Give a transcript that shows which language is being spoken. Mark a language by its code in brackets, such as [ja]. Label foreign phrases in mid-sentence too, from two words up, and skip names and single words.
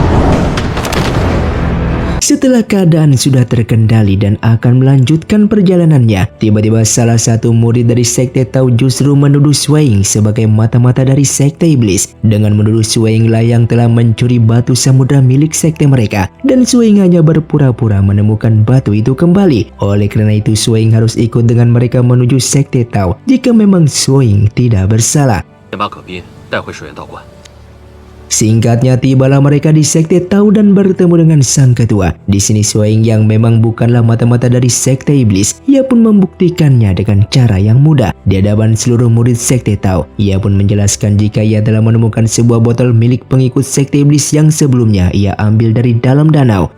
[id] Setelah keadaan sudah terkendali dan akan melanjutkan perjalanannya, tiba-tiba salah satu murid dari sekte Tao justru menuduh Swaing sebagai mata-mata dari sekte iblis dengan menuduh Swaing lah yang telah mencuri batu samudra milik sekte mereka, dan Swaing hanya berpura-pura menemukan batu itu kembali. Oleh karena itu, Swaing harus ikut dengan mereka menuju sekte Tao jika memang Swaing tidak bersalah. [zh] 先把葛斌带回水源道观。 [id] Singkatnya, tibalah mereka di sekte Tao dan bertemu dengan sang ketua. Di sini Swaing yang memang bukanlah mata-mata dari sekte iblis, ia pun membuktikannya dengan cara yang mudah. Di hadapan seluruh murid sekte Tao, ia pun menjelaskan jika ia telah menemukan sebuah botol milik pengikut sekte iblis yang sebelumnya ia ambil dari dalam danau.